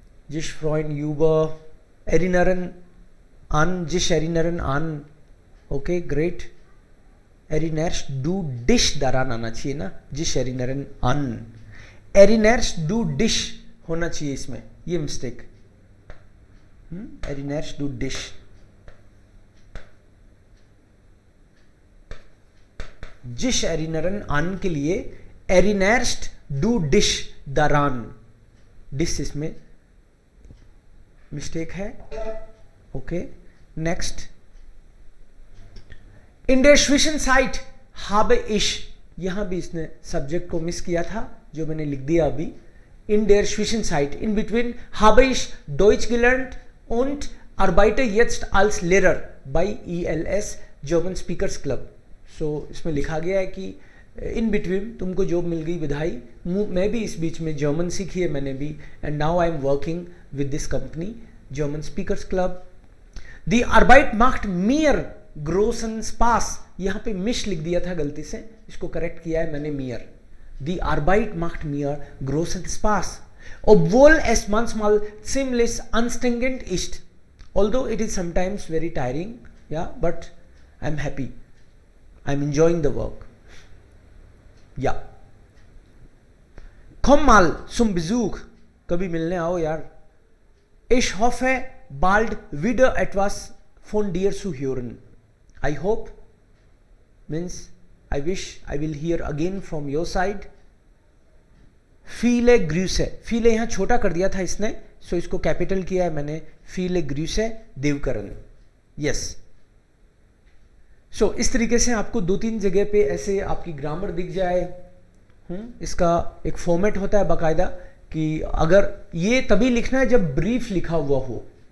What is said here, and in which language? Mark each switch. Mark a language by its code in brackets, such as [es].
[de] जिस फ्रॉइन यूबर एरिनरन an, sich erinnern an. [en] Okay, great. [de] Erinnerst du dich daran [hi] आना चाहिए ना, [de] जिस erinnern an. Erinnerst du dich [hi] होना चाहिए इसमें, ये मिस्टेक. [de] Erinnerst du dich. जिस erinnern an [hi] के लिए [de] erinnerst du dich daran. [hi] Dis इसमें मिस्टेक है. [en] Okay, next. [de] इन der Zwischenzeit habe ich, [hi] यहां भी इसने सब्जेक्ट को मिस किया था जो मैंने लिख दिया अभी. [de] इन der Zwischenzeit, [en] in between, [de] habe ich Deutsch gelernt und arbeite jetzt als Lehrer bei ELS German Speakers Club. [hi] सो इसमें लिखा गया है कि इन बिटवीन तुमको जॉब मिल गई विधाई. मैं भी इस बीच में जर्मन सीखी है मैंने भी. [en] And now I am working with this company German speakers club. [de] Die Arbeit macht mir großen Spaß. [hi] यहाँ पे मिश लिख दिया था गलती से, इसको करेक्ट किया है मैंने mir. [de] Die Arbeit macht mir großen Spaß. Obwohl es manchmal ziemlich anstrengend ist. [en] Although it is sometimes very tiring. Yeah, but I'm happy. I'm enjoying the work. Yeah. [de] Komm mal zum Besuch. [hi] कभी मिलने आओ यार. [de] Ich hoffe, bald wieder etwas von dir zu hören. [en] I hope means I wish I will hear again from your side. [de] Viele Grüße. [hi] viele यहाँ छोटा कर दिया था इसने, सो इसको कैपिटल किया है मैंने. [de] Viele Grüße [hi] Devkaran. Yes. सो इस तरीके से आपको 2-3 जगह पे ऐसे आपकी ग्रामर दिख जाए। इसका एक फॉर्मेट होता है बाकायदा कि अगर ये तभी लिखना है जब ब्रीफ लिखा हुआ हो।